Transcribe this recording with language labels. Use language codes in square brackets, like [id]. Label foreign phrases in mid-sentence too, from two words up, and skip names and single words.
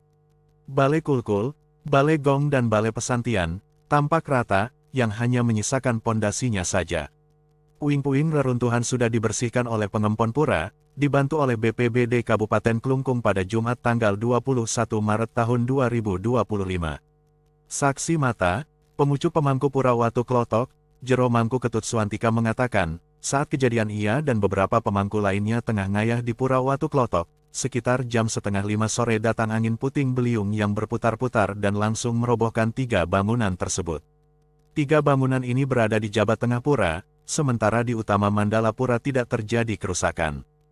[id] Balai Kulkul, Balai Gong, dan Balai Pesantian tampak rata, yang hanya menyisakan pondasinya saja. Puing-puing reruntuhan sudah dibersihkan oleh pengempon pura, dibantu oleh BPBD Kabupaten Klungkung pada Jumat tanggal 21 Maret tahun 2025. Saksi mata, pemucuk pemangku Pura Watu Klotok, Jero Mangku Ketut Suwantika mengatakan, saat kejadian ia dan beberapa pemangku lainnya tengah ngayah di Pura Watu Klotok, sekitar jam setengah 5 sore datang angin puting beliung yang berputar-putar dan langsung merobohkan 3 bangunan tersebut. 3 bangunan ini berada di Jabat Tengah Pura, sementara di utama Mandala Pura tidak terjadi kerusakan.